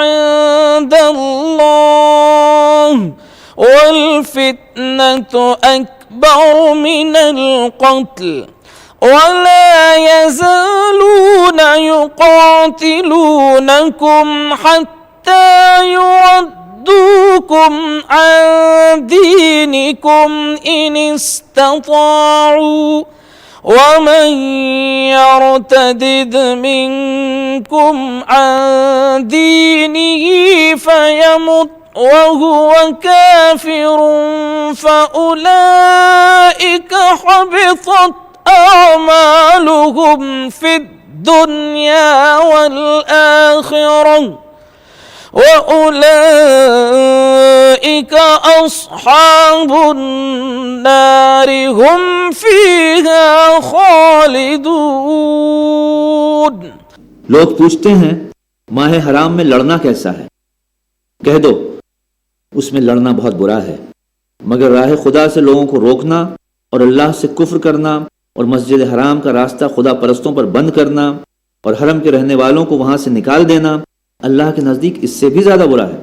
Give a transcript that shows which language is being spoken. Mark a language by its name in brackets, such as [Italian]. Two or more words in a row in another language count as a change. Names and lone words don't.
[Arabic] عند الله والفتنة أكبر من القتل ولا يزالون يقاتلونكم حتى يردوكم عن دينكم إن استطاعوا ومن يرتدد منكم عن دينه فيمت وهو كافر فأولئك حبطت أعمالهم في الدنيا والآخرة وأولئك أصحاب النار هم فيها خالدون. [Urdu] لوگ پوچھتے ہیں ماہ حرام میں لڑنا کیسا ہے? کہہ دو اس میں لڑنا بہت برا ہے، مگر راہ خدا سے لوگوں کو روکنا اور اللہ سے کفر کرنا اور مسجد حرام کا راستہ خدا پرستوں پر بند کرنا اور حرم کے رہنے والوں کو وہاں سے نکال دینا اللہ کے نزدیک اس سے بھی زیادہ برا ہے.